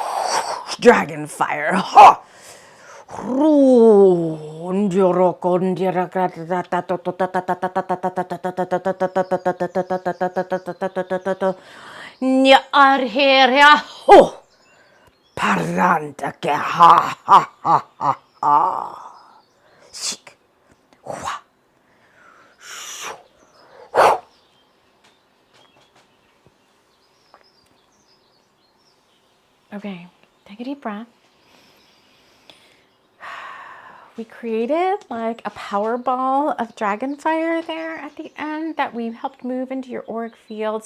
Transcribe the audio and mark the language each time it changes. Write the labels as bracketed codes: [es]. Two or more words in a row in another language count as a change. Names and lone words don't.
[en] Dragon fire. Ha! Nya arheria ho! Paranta ke ha ha ha ha ha! Shik. Hua. Okay, take a deep breath. We created like a power ball of dragon fire there at the end that we helped move into your auric field.